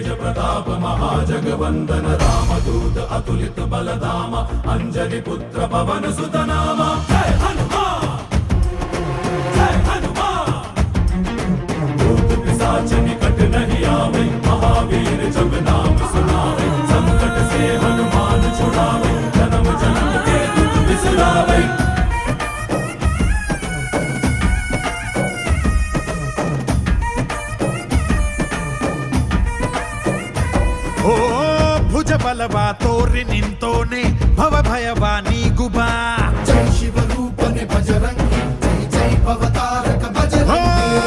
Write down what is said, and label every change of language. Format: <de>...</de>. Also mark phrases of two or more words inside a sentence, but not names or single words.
<awa>प्रताप महाजगवंदन रामदूत अतुलित बलधाम अंजनी पुत्र पवन सुत नाम जय हनुमान जय हनुमान। भूत पिशाच निकट नहीं आवे महावीर जब नाम सुनावे संकट से हनुमान छुड़ावे जन्म जन्म के दुख बिसरावे।</awa> <kn>ಓ ಭುಜ ಬಲವಾ ತೋರಿ ನಿಂತೋನೆ ಭವ ಭಯವಾ ನೀಗುಬಾ ಜೈ ಶಿವ ರೂಪನೆ ಬಜರಂಗಿ ಜೈ ಜೈ ಭವತಾರಕ ಬಜರಂಗಿ</kn>